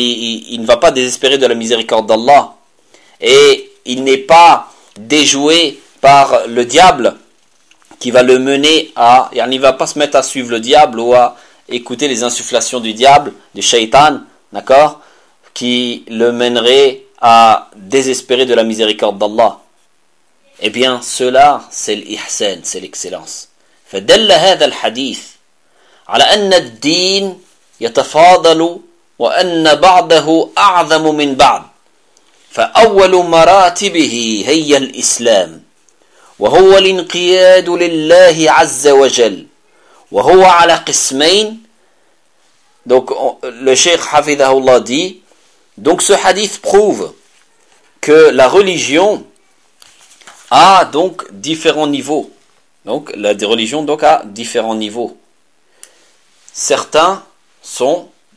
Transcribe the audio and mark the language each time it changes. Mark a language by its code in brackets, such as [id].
[fr] Il ne va pas désespérer de la miséricorde d'Allah. Et il n'est pas déjoué par le diable qui va le mener à. Il ne va pas se mettre à suivre le diable ou à écouter les insufflations du diable, du shaitan, d'accord, qui le mènerait à désespérer de la miséricorde d'Allah. Eh bien, cela, c'est l'ihsan, c'est l'excellence. [ar] فدل هذا الحديث على أن الدين يتفاضل وأن بعضه أعظم من بعض. فأول مراتبه هي الإسلام وهو الانقياد لله عز وجل وهو على قسمين. [fr] Donc, le Cheikh حفظه الله dit, donc ce hadith prouve que la religion a donc différents niveaux. Donc la religion donc a différents niveaux. Certains sont